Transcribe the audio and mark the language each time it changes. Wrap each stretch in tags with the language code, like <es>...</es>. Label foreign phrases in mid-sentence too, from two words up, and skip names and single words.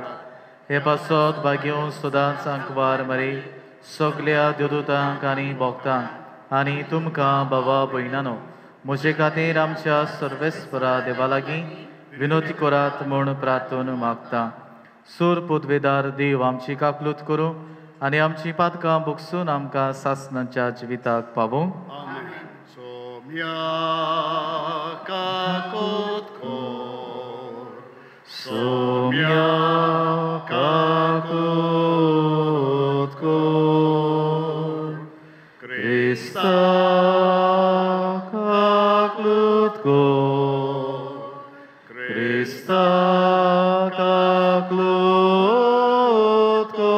<kok>हे पासत भाग्यो सदांच आंकवार मरे सगल्या देवदूतांक आनी भक्तांक आनी तुमकां बाबा भयणानो म्हजे खातीर आमच्या सर्वेस्परा देवा लागीं विनोती करात म्हूण प्रार्थून मागता. सूर पृथ्वीदार देव आमची काकलूत करूं आनी आमची पातकां भुगसून आमकां सासणाच्या जिविताक पावूं. Somia kakot kor, Somia kakot kor, Krista kaklut kor, Krista kaklut</kok>